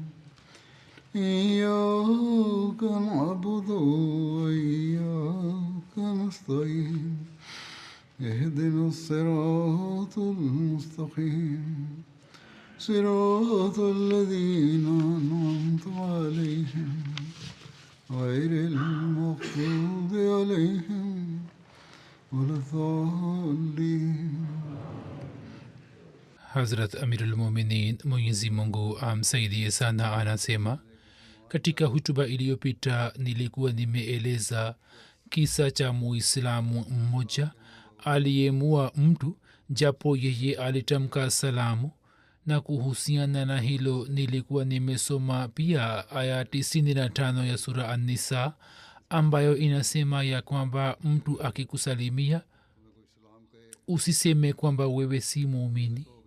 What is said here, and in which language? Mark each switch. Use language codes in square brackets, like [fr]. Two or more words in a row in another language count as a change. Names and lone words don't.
[ar] إياك نعبد وإياك نستعين اهدنا الصراط المستقيم صراط الذين أنعمت عليهم غير المغضوب عليهم ولا الضالين. [sw] Hazrat Amirul Muminin Mwenyezi Mungu amsaidie sana anasema, katika hutuba iliyopita nilikuwa nimeeleza kisa cha muislamu mmoja aliyemua mtu japo yeye alitamka salamu, na kuhusiana na hilo nilikuwa nimesoma pia aya 95 ya sura An-Nisa ambayo inasema ya kwamba mtu akikusalimia usiseme kwamba wewe si muumini.